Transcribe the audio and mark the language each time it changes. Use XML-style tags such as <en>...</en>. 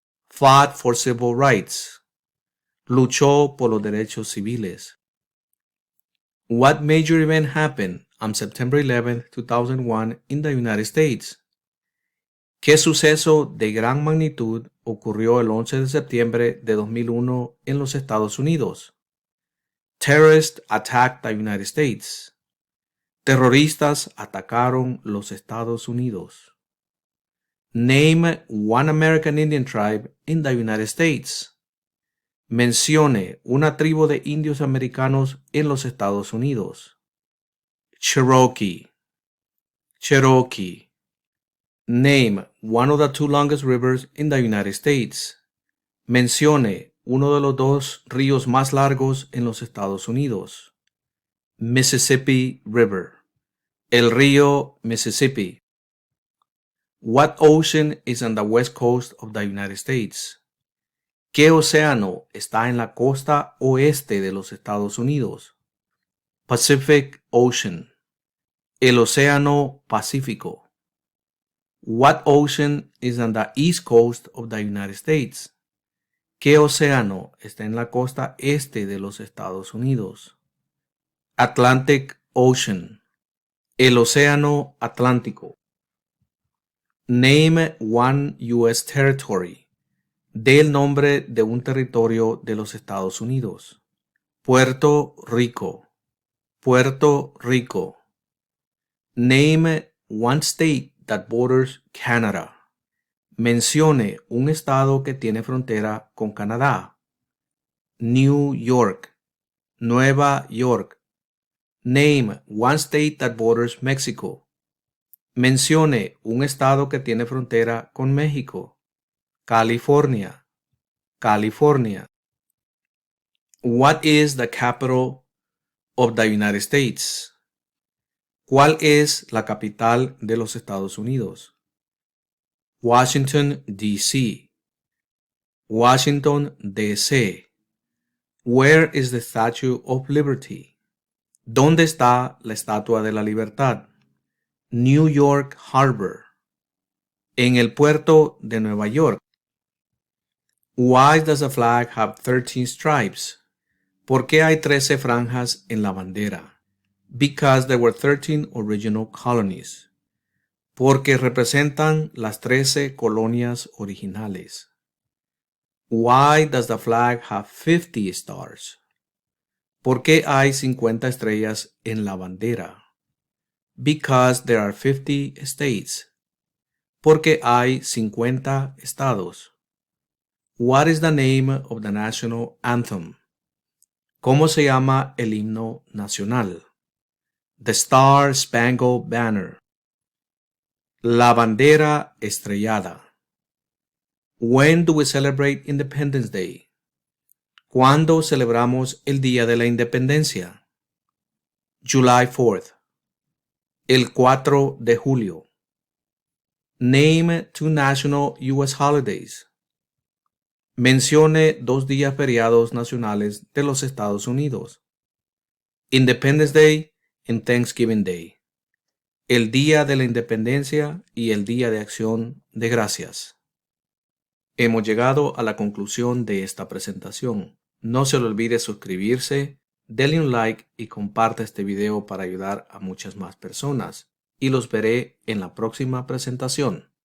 <en>Fought for civil rights.</en> <es>Luchó por los derechos civiles.</es> <en>What major event happened on September 11, 2001 in the United States?</en> <es>¿Qué suceso de gran magnitud ocurrió el 11 de septiembre de 2001 en los Estados Unidos?</es> <en>Terrorists attacked the United States.</en> <es>Terroristas atacaron los Estados Unidos.</es> <en>Name one American Indian tribe in the United States.</en> <es>Mencione una tribu de indios americanos en los Estados Unidos.</es> <en>Cherokee. Cherokee. Name one of the two longest rivers in the United States.</en> <es>Mencione uno de los dos ríos más largos en los Estados Unidos.</es> <en>Mississippi River.</en> <es>El río Mississippi.</es> <en>What ocean is on the west coast of the United States?</en> <es>¿Qué océano está en la costa oeste de los Estados Unidos?</es> <en>Pacific Ocean.</en> <es>El océano Pacífico.</es> <en>What ocean is on the east coast of the United States?</en> <es>¿Qué océano está en la costa este de los Estados Unidos?</es> <en>Atlantic Ocean.</en> <es>El océano Atlántico.</es> <en>Name one U.S. territory.</en> <es>Dé el nombre de un territorio de los Estados Unidos. Puerto Rico. Puerto Rico.</es> <en>Name one state that borders Canada.</en> <es>Mencione un estado que tiene frontera con Canadá. New York. Nueva York.</es> <en>Name one state that borders Mexico.</en> <es>Mencione un estado que tiene frontera con México. California. California.</es> <en>What is the capital of the United States?</en> <es>¿Cuál es la capital de los Estados Unidos? Washington, D.C. Washington, D.C.</es> <en>Where is the Statue of Liberty?</en> <es>¿Dónde está la Estatua de la Libertad?</es> <en>New York Harbor.</en> <es>En el puerto de Nueva York.</es> <en>Why does the flag have 13 stripes?</en> <es>¿Por qué hay 13 franjas en la bandera?</es> <en>Because there were 13 original colonies.</en> <es>Porque representan las 13 colonias originales.</es> <en>Why does the flag have 50 stars?</en> <es>¿Por qué hay 50 estrellas en la bandera?</es> <en>Because there are 50 states.</en> <es>Porque hay 50 estados.</es> <en>What is the name of the national anthem?</en> <es>¿Cómo se llama el himno nacional?</es> <en>The Star Spangled Banner.</en> <es>La bandera estrellada.</es> <en>When do we celebrate Independence Day?</en> <es>¿Cuándo celebramos el Día de la Independencia?</es> <en>July 4th.</en> <es>El 4 de julio.</es> <en>Name two national U.S. holidays.</en> <es>Mencione dos días feriados nacionales de los Estados Unidos.</es> <en>Independence Day and Thanksgiving Day.</en> <es>El Día de la Independencia y el Día de Acción de Gracias. Hemos llegado a la conclusión de esta presentación. No se le olvide suscribirse, denle un like y comparte este video para ayudar a muchas más personas. Y los veré en la próxima presentación.</es>